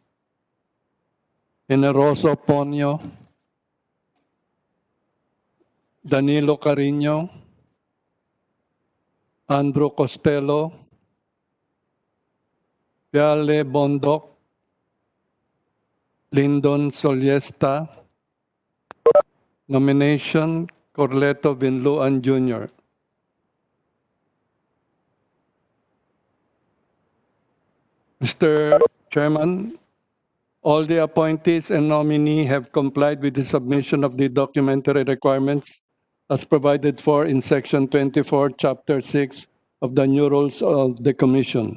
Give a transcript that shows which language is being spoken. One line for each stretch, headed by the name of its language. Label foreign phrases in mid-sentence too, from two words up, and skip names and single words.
English: Generoso Ponyo, Danilo Carino, Andrew Costello, Viale Bondoc, Lyndon Soliesta. Nomination, Corleto Vinluan Jr. Mr. Chairman, all the appointees and nominee have complied with the submission of the documentary requirements as provided for in Section 24, Chapter 6 of the new rules of the Commission.